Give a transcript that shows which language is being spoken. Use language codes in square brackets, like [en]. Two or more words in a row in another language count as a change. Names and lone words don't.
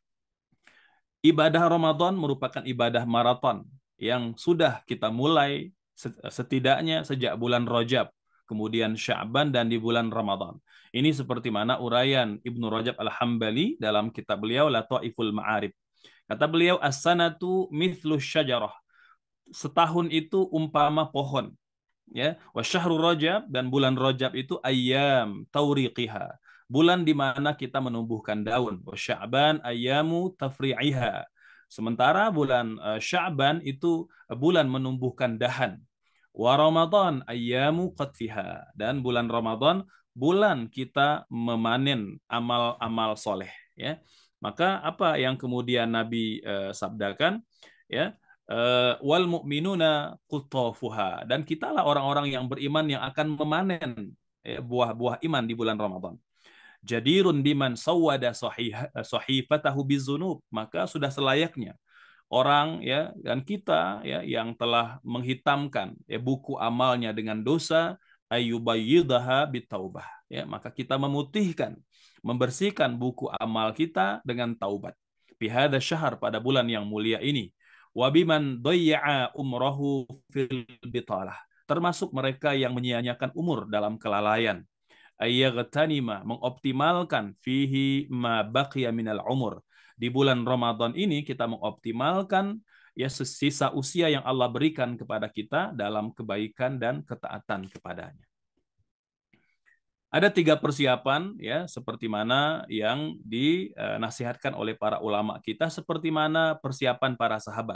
[id] Ibadah Ramadan merupakan ibadah maraton yang sudah kita mulai setidaknya sejak bulan Rajab, kemudian Sya'ban dan di bulan Ramadan. Ini seperti mana uraian Ibnu Rajab Al-Hambali dalam kitab beliau Lataiful Ma'arif. Kata beliau, [ar] السنة مثل الشجرة. [id] Setahun itu umpama pohon. Ya, [ar] وشهر رجب, [id] dan bulan Rajab itu [ar] أيام توريقها, [id] bulan di mana kita menumbuhkan daun. [ar] وشعبان أيام تفريعها. [id] Sementara bulan Sya'ban itu bulan menumbuhkan dahan. [ar] ورمضان أيام قطفها, [id] dan bulan Ramadan bulan kita memanen amal-amal soleh, ya. Maka apa yang kemudian Nabi sabdakan, ya, [ar] والمؤمنون قطافها, [id] dan kitalah orang-orang yang beriman yang akan memanen buah-buah iman di bulan Ramadan. [ar] جدير بمن سود صحيفته بالذنوب, [id] maka sudah selayaknya orang, ya, dan kita, ya, yang telah menghitamkan buku amalnya dengan dosa, [ar] أن يبيضها بالتوبة, [id] ya, maka kita memutihkan, membersihkan buku amal kita dengan taubat. [ar] بهذا الشهر, [id] pada bulan yang mulia ini. [ar] وبمن ضيع عمره في البطالة, [id] termasuk mereka yang menyia-nyiakan umur dalam kelalaian. Ayyagtanima, mengoptimalkan [ar] فيه ما بقي من العمر, [id] di bulan Ramadan ini kita mengoptimalkan ya sisa usia yang Allah berikan kepada kita dalam kebaikan dan ketaatan kepadanya. Ada 3 persiapan, ya, seperti mana yang dinasihatkan oleh para ulama kita, seperti mana persiapan para sahabat.